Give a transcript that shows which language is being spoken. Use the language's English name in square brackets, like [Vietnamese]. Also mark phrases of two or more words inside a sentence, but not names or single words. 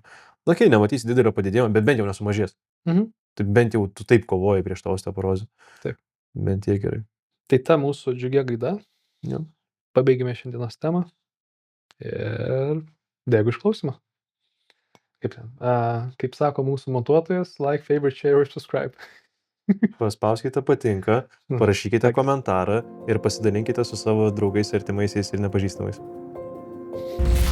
[Lithuanian] Na, kai nematys didelio padidėjimo, bet bent jau nesumažės. Tai bent jau tu taip kovoji prieš tą osteoporozę. Taip. Bent tiek gerai. Tai ta mūsų džiugia gaida. Ja. Pabaigime šiandienos temą. Ir dėkui už klausimą. Kaip sako mūsų montuotojas, [English] like, favorite, share ir subscribe. [Lithuanian] Paspauskite patinka, parašykite komentarą ir pasidalinkite su savo draugais, artimaisiais ir nepažįstamais.